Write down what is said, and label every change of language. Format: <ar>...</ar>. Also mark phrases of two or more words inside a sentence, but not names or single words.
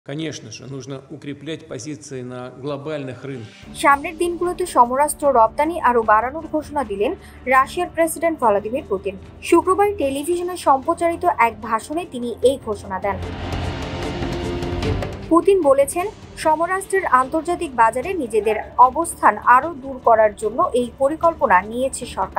<ru>Конечно же, нужно укреплять позиции на глобальных рынках.</ru> <bn>সামনের দিনগুলোতে সমরাস্ত্র রপ্তানি আরও বাড়ানোর ঘোষণা দিলেন রাশিয়ার প্রেসিডেন্ট ভ্লাদিমির পুতিন। শুক্রবার টেলিভিশনে সম্প্রচারিত এক ভাষণে তিনি এই ঘোষণা দেন। পুতিন বলেছেন, সমরাস্ত্রের আন্তর্জাতিক বাজারে নিজেদের অবস্থান আরও দূর করার জন্য এই পরিকল্পনা নিয়েছে সরকার।</bn>